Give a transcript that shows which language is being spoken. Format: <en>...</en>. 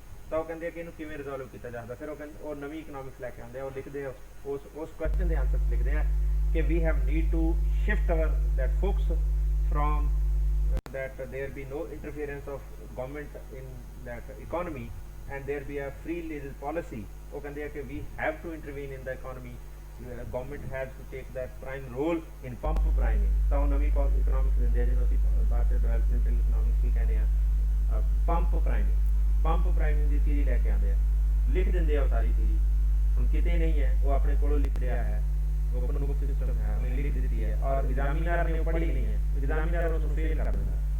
<pa>ਤਾਂ ਉਹ ਕਹਿੰਦੇ ਆ ਕਿ ਇਹਨੂੰ ਕਿਵੇਂ ਰਿਜ਼ੋਲਵ ਕੀਤਾ ਜਾ ਸਕਦਾ। ਫਿਰ ਉਹ ਨਵੀਂ ਇਕਨੋਮਿਕਸ ਲੈ ਕੇ ਆਉਂਦੇ ਆ, ਉਹ ਲਿਖਦੇ ਆ ਉਸ ਕੁਐਸਚਨ ਦੇ ਆਨਸਰ ਲਿਖਦੇ ਆ ਕਿ</pa> <en>We have need to shift our that focus from that there be no interference of government in that economy and there be a free legal policy।</en> <pa>ਉਹ ਕਹਿੰਦੇ ਆ ਕਿ</pa> <en>we have to intervene in the economy, government has to take that prime role in pump priming।</en> <pa>ਤਾਂ ਉਹ ਨਵੀਂ economics ਦਿੰਦੇ ਆ ਜਿਹਨੂੰ ਅਸੀਂ ਬਾਅਦ ਚ ਡਿਵੈਲਪਮੈਂਟਲ ਇਕਨੋਮਿਕਸ ਵੀ ਕਹਿੰਦੇ ਆ। ਪੰਪ ਪ੍ਰਾਈਮਿੰਗ ਦੀ ਥਿਊਰੀ ਲੈ ਕੇ ਆਉਂਦੇ ਆ, ਲਿਖ ਦਿੰਦੇ ਆ ਉਹ ਸਾਰੀ ਥਿਊਰੀ। ਹੁਣ ਕਿਤੇ ਨਹੀਂ ਹੈ, ਉਹ ਆਪਣੇ ਕੋਲੋਂ ਲਿਖ ਰਿਹਾ ਹੈ, ਓਪਨ ਬੁੱਕ ਸਿਸਟਮ ਹੈ, ਉਹਨੇ ਲਿਖ ਦਿੱਤੀ ਹੈ, ਔਰ ਐਗਜ਼ਾਮੀਨਰ ਨੇ ਉਹ ਪੜ੍ਹੀ ਨਹੀਂ ਹੈ, ਐਗਜ਼ਾਮੀਨਰ ਉਸ ਨੂੰ ਫੇਲ ਕਰ ਦਿੰਦਾ।</pa>